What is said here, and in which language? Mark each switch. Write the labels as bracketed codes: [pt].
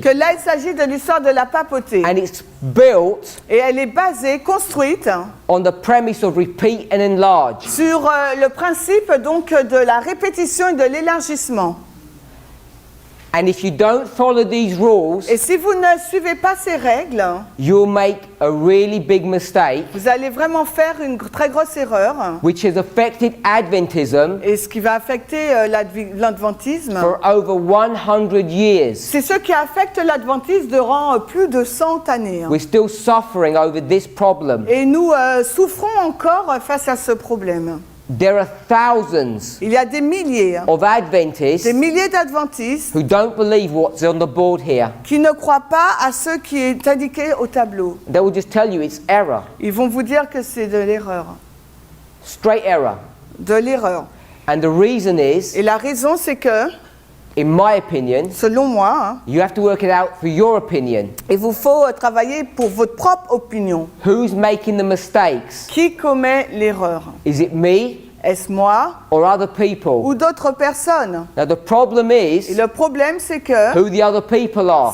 [fr] que là, il s'agit de l'histoire de la papauté. [en] And it's built [fr] Et elle est basée, construite, [en] on the premise of repeat and enlarge. [fr] sur le principe donc de la répétition et de l'élargissement. [en] And if you don't follow these rules, [fr] Et si vous ne suivez pas ces règles, [en] you'll make a really big mistake, [fr] vous allez vraiment faire une très grosse erreur. [en] which has affected Adventism [fr] Et ce qui va affecter l'adventisme, [en] for over 100 years. [fr] c'est ce qui affecte l'adventisme durant plus de 100 années. [en] We're still suffering over this problem. [fr] Et nous souffrons encore face à ce problème. [en] There are thousands [fr] Il y a des milliers, [en] of Adventists [fr] des milliers d'adventistes [en] who don't believe what's on the board here. [fr] qui ne croient pas à ce qui est indiqué au tableau. [en] They will just tell you it's error, [fr] Ils vont vous dire que c'est de l'erreur. [en] straight error. [fr] De l'erreur. [en] And the reason is, [fr] Et la raison, c'est que, [en] in my opinion, [fr] selon moi, [en] you have to work it out for your opinion. [fr] il vous faut travailler pour votre propre opinion. [en] Who's making the mistakes? [fr] Qui commet l'erreur? [en] Is it me [fr] Est-ce moi [en] or other people? [fr] ou d'autres personnes? [en] Now the problem [fr] Et [en] is [fr] le problème, c'est que, [en] who the other people are.